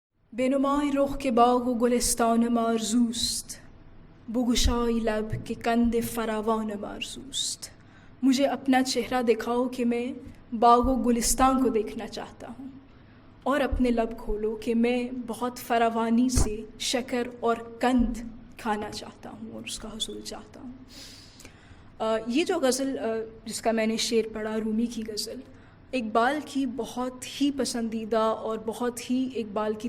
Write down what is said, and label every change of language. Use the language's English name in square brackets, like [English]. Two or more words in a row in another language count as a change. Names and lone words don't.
[Persian] بنمای رخ که باغ و گلستان آرزوست، بگشای لب کہ کند فراوان آرزوست. [Urdu] مجھے اپنا چہرہ دکھاؤ کہ میں باغ و گلستان کو دیکھنا چاہتا ہوں، اور اپنے لب کھولو کہ میں بہت فراوانی سے شکر اور کند کھانا چاہتا ہوں اور اس کا حصول چاہتا ہوں۔ یہ جو غزل جس کا میں نے شعر پڑھا، رومی کی غزل، اقبال کی بہت ہی پسندیدہ اور بہت ہی اقبال کی